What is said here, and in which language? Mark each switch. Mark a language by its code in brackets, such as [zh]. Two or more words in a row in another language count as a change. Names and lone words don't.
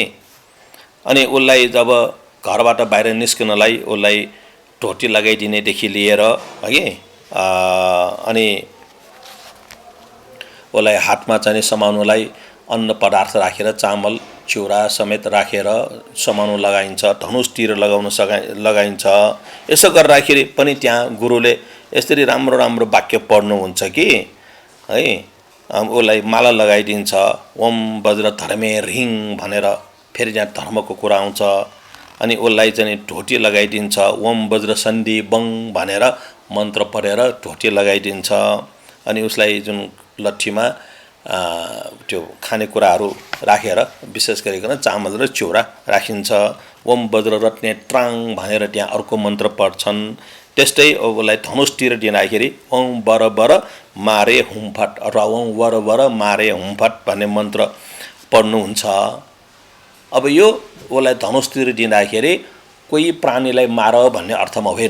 [ne] अनि उसलाई जब घरबाट बाहिर निस्किनलाई उसलाई ढोटी लगाइदिनेदेखि लिएर हगि अनि उसलाई हातमा चाहिँ समाउनुलाई अन्न पदार्थ राखेर चामल चिउरा समेत राखेर समाउनु लगाइन्छ, धनुषतिर लगाइन्छ। यसो गर्दाखेरि पनि त्यहाँ गुरुले यसरी राम्रो वाक्य पढ्नुहुन्छ कि है, उसलाई माला लगाइदिन्छ [sa] ओम वज्र धर्मे रिङ [ne] भनेर, फेरि त्यहाँ धर्मको कुरा आउँछ। अनि उसलाई चाहिँ ढोटी लगाइदिन्छ [sa] ओम वज्र सन्धि बङ [ne] भनेर मन्त्र पढेर ढोटी लगाइदिन्छ। अनि उसलाई जुन लट्ठीमा त्यो खानेकुराहरू राखेर विशेष गरिकन चामल र चिउरा राखिन्छ। [sa] ओम वज्र रत्ने ट्राङ [ne] भनेर त्यहाँ अर्को मन्त्र पढ्छन्। त्यस्तै उसलाई धनुषतिर दिँदाखेरि [sa] ओम वर वर मारे हुम्फट [ne] अथवा [sa] ओम वर वर मारे हुम्फट [ne] भन्ने मन्त्र पढ्नुहुन्छ। अब यो उसलाई धनुषतिर दिँदाखेरि कोही प्राणीलाई मार भन्ने अर्थमा होइन।